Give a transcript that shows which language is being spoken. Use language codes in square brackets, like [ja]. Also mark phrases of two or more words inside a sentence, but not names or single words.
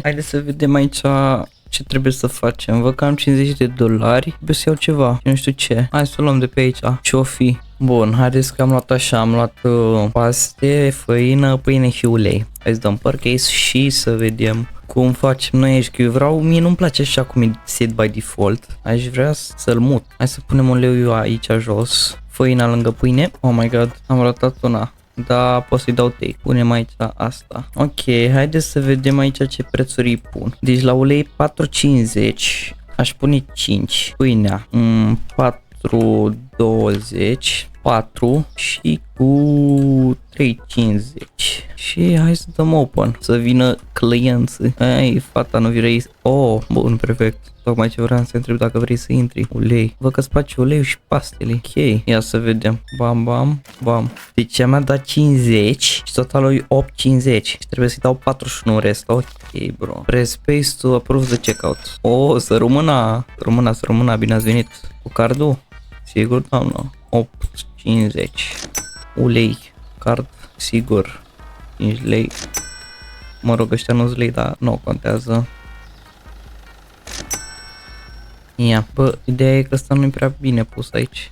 [ro] Haideți să vedem aici ce trebuie să facem. Văd că am $50. Trebuie să iau ceva, nu știu ce. Hai să o luăm de pe aici. Ce-o fi? Bun, haideți că am luat așa, am luat paste, făină, pâine și ulei. Hai să dăm purchase și să vedem cum facem noi aici, că eu vreau, mie nu-mi place așa cum e [en] set by default. [ro] Aș vrea să-l mut. Hai să punem uleiul aici jos. Făina lângă pâine. [en] Oh my god, [ro] am ratat una. Da, pot să-i dau take. Punem aici asta. Ok, haideți să vedem aici ce prețuri îi pun. Deci la ulei 4,50. Aș pune 5. Pâinea 4,20. 4 și cu 3,50. Și hai să dăm open, să vină clienții. Ei, fata nu vrei. Oh, bun, perfect. Tocmai ce vreau să întreb dacă vrei să intri. Ulei. Văd că îți place uleiul și pastele. Ok, ia să vedem. Bam, bam, bam. Deci mi-a dat 50 și totalul e 8,50. Și trebuie să-i dau 41 în rest. [en] Ok, bro. Press space to approve the checkout. [ro] Oh, să rămână. Să rămână. Bine ați venit. Cu cardul? Sigur, doamnă. 8,50. Ulei. Card, sigur. 5 lei. Mă rog, ăștia nu-s lei, dar nu contează. Ia, bă, ideea e că ăsta nu e prea bine pus aici.